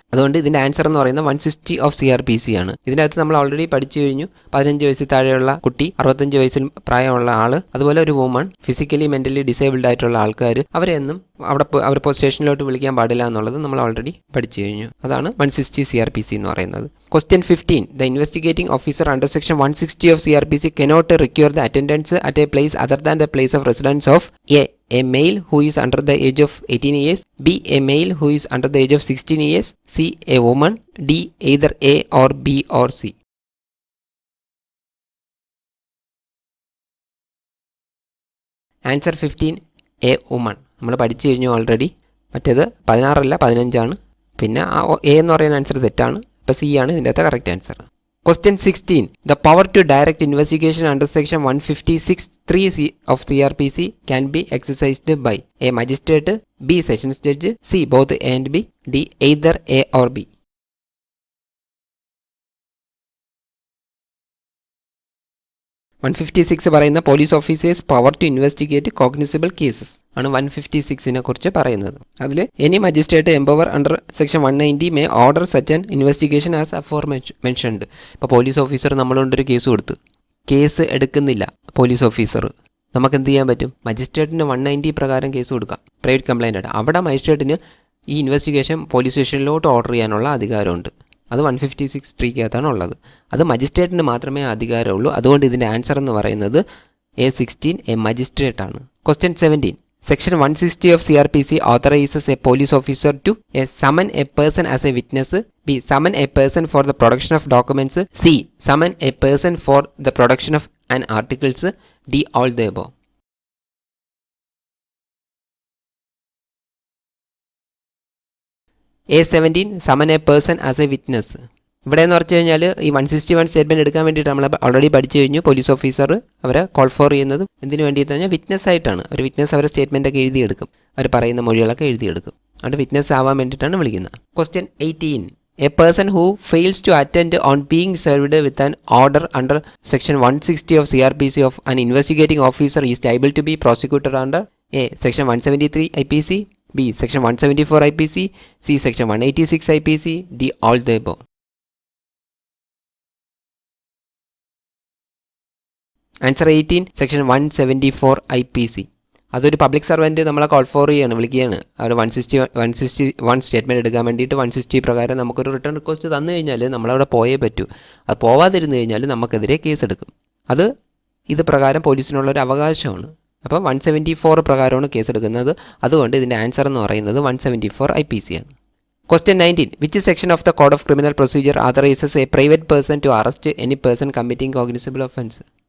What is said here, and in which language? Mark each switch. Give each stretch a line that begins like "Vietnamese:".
Malayalam: അതുകൊണ്ട് ഇതിൻ്റെ ആൻസർ എന്ന് പറയുന്നത് 160 ഓഫ് CRPC ആണ്. ഇതിനകത്ത് നമ്മൾ ഓൾറെഡി പഠിച്ചു കഴിഞ്ഞു. 15 വയസ്സിൽ താഴെയുള്ള കുട്ടി, 65 വയസ്സിൽ പ്രായമുള്ള ആൾ, അതുപോലെ ഒരു വുമൺ, ഫിസിക്കലി മെൻ്റലി ഡിസേബിൾഡ് ആയിട്ടുള്ള ആൾക്കാർ, അവരെയൊന്നും അവർ സ്റ്റേഷനിലോട്ട് വിളിക്കാൻ പാടില്ല എന്നുള്ളത് നമ്മൾ ഓൾറെഡി പഠിച്ചു കഴിഞ്ഞു. അതാണ് 160 CRPC എന്ന് പറയുന്നത്.
English: Question 15. The investigating officer under section 160 of CRPC cannot require the attendance at a place other than the place of residence of A male who is under the age of 18 years, B. a male who is under the age of 16 years, C. a woman, D. either A or B or C. Answer 15, a woman.
Malayalam: നമ്മൾ പഠിച്ചു കഴിഞ്ഞു already. മറ്റേത് 16 അല്ല 15 പിന്നെ A എന്ന് പറയുന്ന answer തെറ്റാണ്. അപ്പോൾ സി ആണ് ഇതിൻ്റെ അകത്തെ correct answer.
English: Question 16. The power to direct investigation under section 156(3) of CRPC can be exercised by A. magistrate, B. sessions judge, C. both A and B, D. either A or B.
Malayalam: പറയുന്ന
English: police officers power to investigate cognisable cases
Malayalam: ആണ് 156 കുറിച്ച് പറയുന്നത്.
English: അതിൽ any magistrate empower under section 190 may order such an investigation as aforementioned.
Malayalam: ഇപ്പോൾ police officer നമ്മളോണ്ടൊരു case കൊടുത്ത് case എടുക്കുന്നില്ല police officer, നമുക്ക് എന്ത് ചെയ്യാൻ പറ്റും? മജിസ്ട്രേറ്റിന് 190 പ്രകാരം കേസ് കൊടുക്കാം, പ്രൈവറ്റ് കംപ്ലൈൻ്റ് ആയിട്ട്. അവിടെ മജിസ്ട്രേറ്റിന് ഈ ഇൻവെസ്റ്റിഗേഷൻ പോലീസ് സ്റ്റേഷനിലോട്ട് ഓർഡർ ചെയ്യാനുള്ള അധികാരമുണ്ട്. അത് 156(3)കകത്താണ് ഉള്ളത്. അത് മജിസ്ട്രേറ്റിന് മാത്രമേ അധികാരമുള്ളൂ. അതുകൊണ്ട് ഇതിൻ്റെ ആൻസർ എന്ന് പറയുന്നത് A16, എ മജിസ്ട്രേറ്റ് ആണ്.
English: Question 17. Section 160 of CRPC authorizes a police officer to A. summon a person as a witness, B. summon a person for the production of documents, C. summon a person for the production of an articles, D. all the above. A17, summon a person as a witness.
Malayalam: ഇവിടെ എന്ന് പറഞ്ഞു കഴിഞ്ഞാൽ ഈ 161 statement എടുക്കാൻ വേണ്ടിയിട്ട് നമ്മൾ already പഠിച്ചു കഴിഞ്ഞു. പോലീസ് ഓഫീസർ അവരെ കോൾ ഫോർ ചെയ്യുന്നത് എന്തിനു വേണ്ടിയിട്ട് കഴിഞ്ഞാൽ വിറ്റ്നസ് ആയിട്ടാണ്. അവർ വിറ്റ്നസ് അവരെ സ്റ്റേറ്റ്മെൻറ്റൊക്കെ എഴുതിയെടുക്കും, അവർ പറയുന്ന മൊഴികളൊക്കെ എഴുതിയെടുക്കും. അതുകൊണ്ട് വിറ്റ്നസ് ആവാൻ വേണ്ടിയിട്ടാണ് വിളിക്കുന്നത്.
English: Question 18. A person who fails to attend on being served with an order under section 160 of CRPC of an investigating officer is liable to be prosecuted under A. section 173 I.P.C, B. section 174 I.P.C, C. section 186 I.P.C, D. all the above. Answer 18, section 174 I.P.C.
Malayalam: അതൊരു public servant നമ്മളെ call for വിളിക്കുകയാണ്. അവർ 161 statement എടുക്കാൻ വേണ്ടിയിട്ട് 160 പ്രകാരം നമുക്കൊരു return request തന്നു കഴിഞ്ഞാൽ നമ്മളവിടെ പോയേ പറ്റൂ. അത് പോവാതിരുന്നു കഴിഞ്ഞാൽ നമുക്കെതിരെ കേസെടുക്കും. ഇത് പ്രകാരം പോലീസിനുള്ളൊരു അവകാശമാണ്. അപ്പോൾ 174 പ്രകാരമാണ് കേസെടുക്കുന്നത്. അതുകൊണ്ട് ഇതിൻ്റെ ആൻസർ എന്ന് പറയുന്നത് 174 I.P.C ആണ്.
English: Question 19. Which section of the Code of Criminal Procedure authorizes a private person to arrest any person committing cognizable offence?